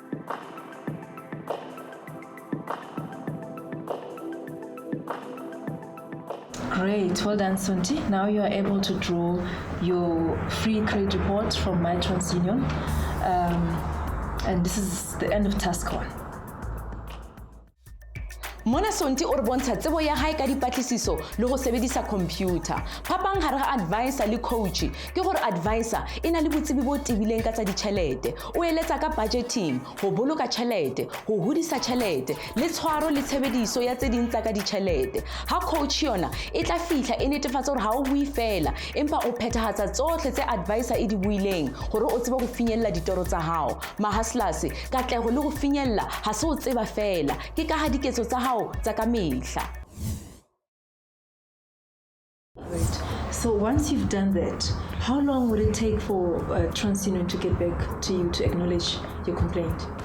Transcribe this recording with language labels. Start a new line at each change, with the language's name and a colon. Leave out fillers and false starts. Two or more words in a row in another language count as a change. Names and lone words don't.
English: Great, well done, Santi. Now you are able to draw your free credit report from My TransUnion, and this is the end of task 1.
Southern Sotho: Mona Sonti o re bontsha tsebo ya hae ka dipatlisiso le go sebedisa computer. Phapang gare ga advisor le coach ke gore advisor ena le botsebi bo tibileng ka tsa ditšhelete. O eletsa ka budgeting, go boloka tšhelete, go hodisa tšhelete, le tshwaro le tshebediso ya tse ding tsa ka ditšhelete. Ha coach yona e tla fihla e netefatsa gore ha o bui fela, empa o phethahatsa tsohle tse advisor e di buileng gore o tsebe go finyella ditoro tsa hao. Ma hustlers katlego le go finyella ha se o tseba fela, ke ka ha diketso tsa hao tsa ka mehla.
English: Great. So once you've done that, how long would it take for TransUnion to get back to you to acknowledge your complaint?